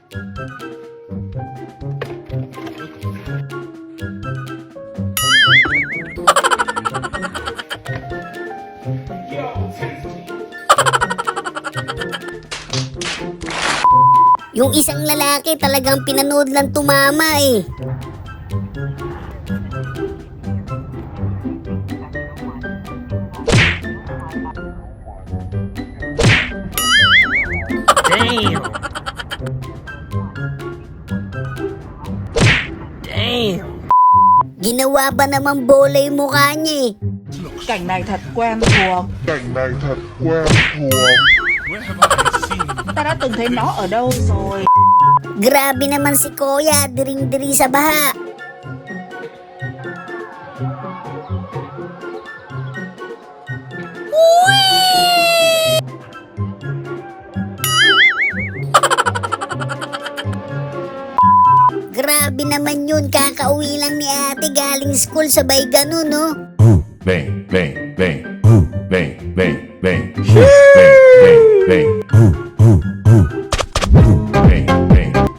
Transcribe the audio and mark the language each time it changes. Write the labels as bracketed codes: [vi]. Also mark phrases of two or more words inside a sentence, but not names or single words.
[tl] Yung isang lalaki talagang pinanood lang tumama eh. [en] Damn. Damn. [tl] Ginawa ba naman bola yung mukha niya eh? [vi] Cảnh này thật quen thuộc. Ta đã từng thấy nó ở đâu rồi. [tl] Grabe naman si Kuya, diring-diri sa baha. Grabe naman yun, kakauwi lang ni ate galing school, sabay ganun, no? Bang, bang, bang. Bang, bang, bang. Bang, bang, bang. Bang, bang.